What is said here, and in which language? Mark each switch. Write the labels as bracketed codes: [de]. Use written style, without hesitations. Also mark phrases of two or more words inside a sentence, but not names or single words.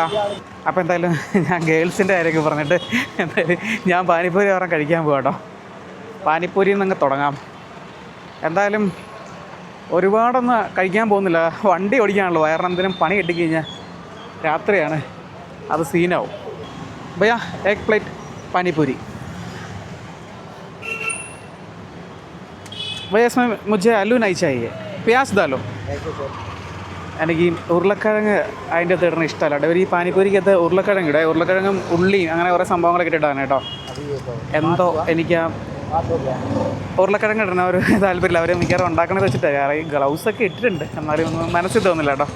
[ml] അപ്പോൾ എന്തായാലും ഞാൻ ഗേൾസിൻ്റെ കാര്യമൊക്കെ പറഞ്ഞിട്ട് എന്തായാലും ഞാൻ പാനിപ്പൂരി പറഞ്ഞാൽ കഴിക്കാൻ പോകാം കേട്ടോ. പാനിപ്പൂരിയിൽ നിന്ന് തുടങ്ങാം. എന്തായാലും ഒരുപാടൊന്നും കഴിക്കാൻ പോകുന്നില്ല. വണ്ടി ഓടിക്കാനുള്ളൂ. വയറിനെന്തിനും പണി കിട്ടിക്കഴിഞ്ഞാൽ രാത്രിയാണ്, അത് സീനാവും. [hi] भैया 1 प्लेट पानी पूरी। भैया इसमें मुझे आलू नहीं चाहिए, प्याज डालो। [ml] എനിക്ക് ഈ ഉരുളക്കിഴങ്ങ് അതിൻ്റെ അകത്ത് ഇടുന്ന ഇഷ്ടമല്ല കേട്ടോ. ഒരു ഈ പാനിപ്പൂരിക്കകത്ത് ഉരുളക്കിഴങ്ങ് ഇടുക. ഉരുളക്കിഴങ്ങും ഉള്ളിയും അങ്ങനെ കുറേ സംഭവങ്ങളൊക്കെ ഇട്ടിട്ടാണ് കേട്ടോ. എന്തോ എനിക്ക് ആ ഉരുളക്കിഴങ്ങ് ഇടുന്ന ഒരു താല്പര്യമില്ല. അവർ മിക്കവാറും ഉണ്ടാക്കണത് വെച്ചിട്ട് ഈ ഗ്ലൗസൊക്കെ ഇട്ടിട്ടുണ്ട്, എന്നാലും ഒന്നും മനസ്സിൽ തോന്നില്ല കേട്ടോ.